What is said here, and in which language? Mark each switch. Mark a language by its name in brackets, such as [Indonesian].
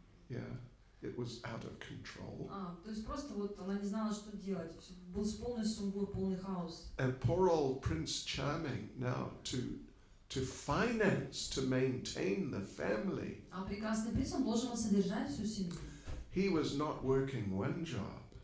[English] Yeah, it was out of control. [Russian] То есть просто вот она не знала, что делать. Был полный сумбур, полный хаос. [English] And poor old Prince Charming now to finance, to maintain the family. [Russian] А прекрасный принц, он должен был содержать всю семью. [English] He was not working one job.